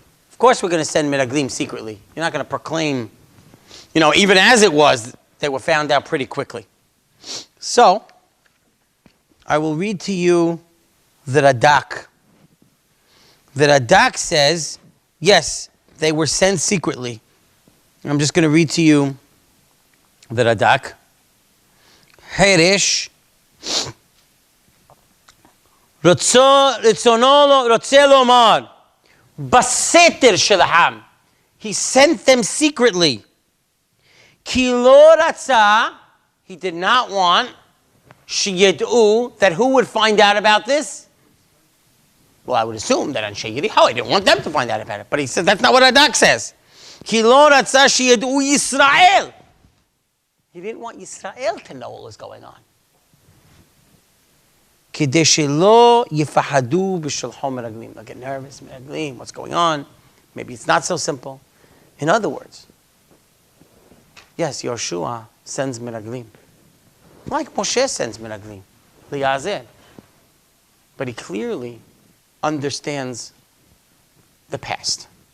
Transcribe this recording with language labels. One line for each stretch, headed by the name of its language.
English: Of course we're going to send Meragelim secretly. You're not going to proclaim, even as it was, they were found out pretty quickly. So, I will read to you the Radak. The Radak says, yes, they were sent secretly. I'm just going to read to you the Radak.
Hebrew: Herish רוצה לומר בסתר שלהם.
English: He sent them secretly.
Hebrew: כי לא רצה,
English: he did not want,
Hebrew: שידעו,
English: that who would find out about this? Well, I would assume that Anshe Yericho, I didn't want them to find out about it. But he says that's not what Radak says.
Hebrew: כי לא רצה שידעו ישראל.
English: He didn't want Yisrael to know what was going on.
Hebrew: כדי שלא יפחדו בשלחו מרגלים.
English: They'll get nervous, מרגלים, what's going on? Maybe it's not so simple. In other words, yes, Yehoshua sends Meragelim. Like Moshe sends Meragelim. Liyazer. But he clearly understands the past.